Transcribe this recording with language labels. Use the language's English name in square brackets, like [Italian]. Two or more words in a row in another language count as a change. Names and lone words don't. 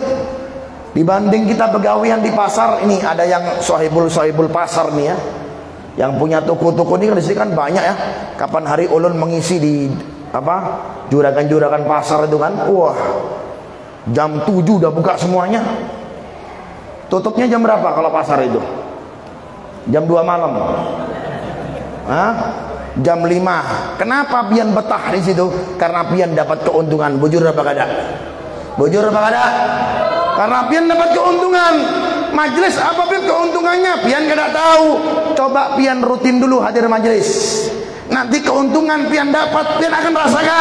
[Indonesian] Dibanding kita begawian di pasar, ini ada yang sohibul pasar nih ya, yang punya toko-toko ini kan di sini kan banyak ya. Kapan hari ulun mengisi di apa juragan-juragan pasar itu kan, wah jam 7 udah buka semuanya. Tutupnya jam berapa kalau pasar itu? Jam 2 malam. Hah? Jam 5. Kenapa pian betah di situ? Karena pian dapat keuntungan. [Banjar] Bujur apa kada? Bujur apa kada? [Indonesian] Karena pian dapat keuntungan. Majelis apa pian keuntungannya? [Banjar] Pian kada tahu. [Indonesian] Coba pian rutin dulu hadir majelis. Nanti keuntungan pian dapat, pian akan rasakan.